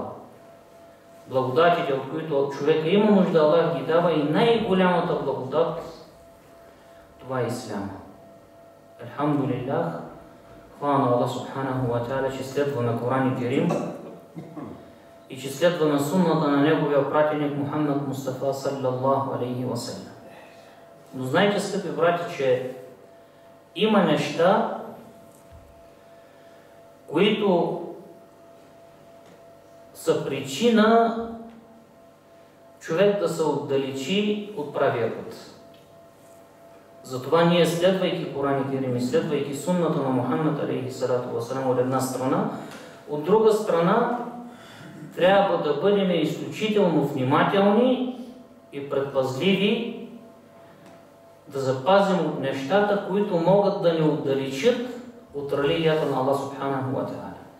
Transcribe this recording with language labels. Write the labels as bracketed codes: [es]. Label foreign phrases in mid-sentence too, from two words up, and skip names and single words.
[bg] Благодатите, от които човека има нужда, Аллах ги дава, и най-голямата благодат, това е Исляма. Алхамдулилlah, хвала на Аллах [ar] سبحانه وتعالى, [bg] че следваме Коран и Керим и че следваме сунната на Неговия пратеник Мухаммад Мустафа [ar] صلى الله عليه وسلم. [bg] Но знайте, скъпи брати, че има неща, които са причина човек да се отдалечи от правия път. Затова ние, следвайки Коран и Керим и следвайки сунната на Мухаммад [ar] عليه الصلاة والسلام [bg] от една страна, от друга страна трябва да бъдем изключително внимателни и предпазливи да запазим от нещата, които могат да ни отдалечат от религията на Аллах [ar] سبحانه وتعالى.